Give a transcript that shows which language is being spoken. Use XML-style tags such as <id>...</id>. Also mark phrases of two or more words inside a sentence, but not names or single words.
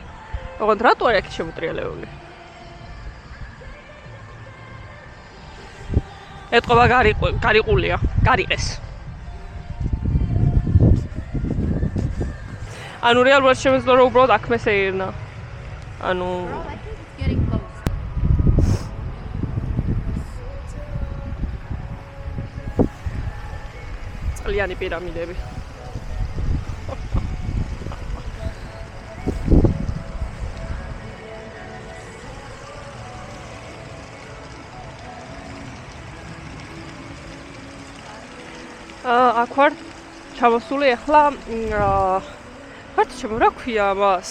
<ka>ოღონდ რატო არ აქეთ შემოტრიალებული? ეთყობა გარიყულია, გარიყეს. ანუ რეალურად შემეძლო რომ უბრალოდ აქ მესეირნა. ანუ</ka> <en>I think it's getting close.</en> <ka>წყლიანი პირამიდები. აქ ვარ ჩამოსული ახლა ვართ ჩემო რა ქვია მას?</ka>